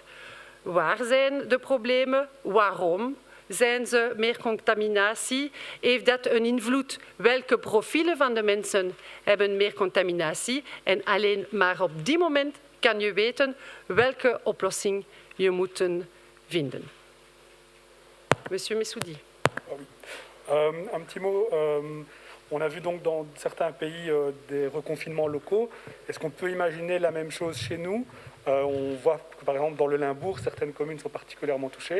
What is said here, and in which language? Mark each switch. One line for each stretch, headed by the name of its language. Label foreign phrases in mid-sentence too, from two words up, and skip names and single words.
Dutch: Waar zijn de problemen? Waarom zijn ze meer contaminatie? Heeft dat een invloed? Welke profielen van de mensen hebben meer contaminatie? En alleen maar op die moment kan je weten welke oplossing je moet vinden.
French: Monsieur Messoudi. Un petit mot, on a vu donc dans certains pays des reconfinements locaux. Est-ce qu'on peut imaginer la même chose chez nous? On voit que par exemple dans le Limbourg, certaines communes sont particulièrement touchées.